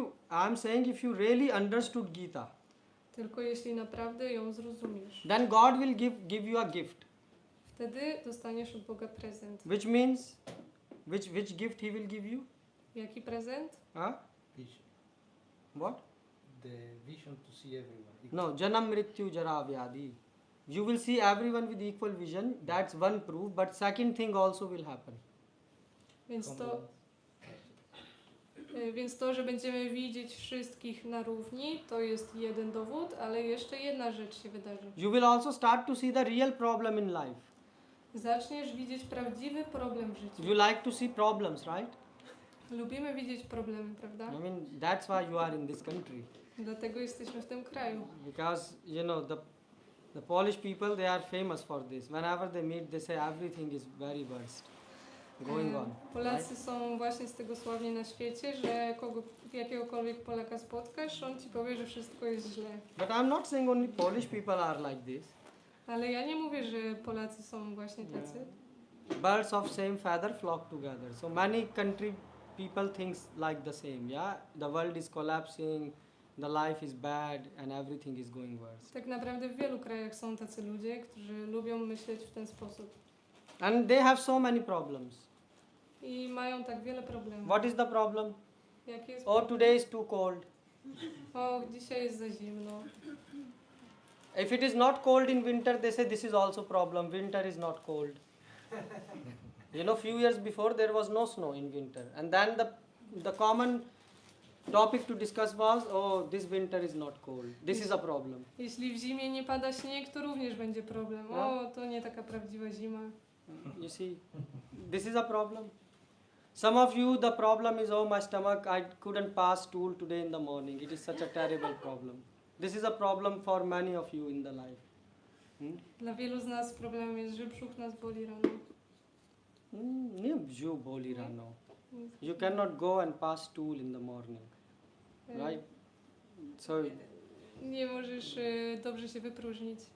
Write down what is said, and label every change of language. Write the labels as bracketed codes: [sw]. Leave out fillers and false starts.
[en] I'm saying if you really understood Gita, [pl] Tylko jeśli naprawdę ją zrozumiesz. [en] then God will give you a gift, [pl] Wtedy dostaniesz od Boga prezent. [en] which means which gift He will give you? [pl] Jaki prezent? [en] Vision. What? The vision to see everyone. [sa] No, janam mrityu jara vyadi. [en] You will see everyone with equal vision. That's one proof. But second thing also will happen. [pl] Więc to, że będziemy widzieć wszystkich na równi, to jest jeden dowód, ale jeszcze jedna rzecz się wydarzy. [en] You will also start to see the real problem in life. [pl] Zaczniesz widzieć prawdziwy problem w życiu. [en] You like to see problems, right? [pl] Lubimy widzieć problemy, prawda? [en] I mean, that's why you are in this country. [pl] Dlatego jesteśmy w tym kraju. [en] Because, the Polish people, they are famous for this. Whenever they meet, they say everything is very worst going on. [pl] Polacy są właśnie z tego sławni na świecie, że jakiegokolwiek Polaka spotkasz, on ci powie, że wszystko jest źle. [en] But I'm not saying only Polish people are like this. [pl] Ale ja nie mówię, że Polacy są właśnie tacy. [en] Birds of same feather flock together. So many country people thinks like the same. Yeah, the world is collapsing, the life is bad, and everything is going worse. [pl] Tak naprawdę w wielu krajach są tacy ludzie, którzy lubią myśleć w ten sposób. [en] And they have so many problems. [pl] I mają tak wiele problemów. [en] What is the problem? [pl] Jaki jest [en] Oh, today is too cold. [pl] O, dzisiaj jest za zimno. [en] If it is not cold in winter, they say this is also problem. Winter is not cold. Few years before there was no snow in winter, and then the common topic to discuss was, oh, this winter is not cold. This is a problem. [pl] Jeśli w zimie nie pada śnieg, to również będzie problem. O, to nie taka prawdziwa zima. [en] You see, this is a problem. Some of you, the problem is, oh, my stomach, I couldn't pass stool today in the morning. It is such a terrible problem. This is a problem for many of you in the life. [pl] Dla wielu z nas problemem jest, że brzuch nas boli rano. Nie brzuch boli rano. [en] You cannot go and pass stool in the morning, right? So, [pl] Nie możesz dobrze się wypróżnić.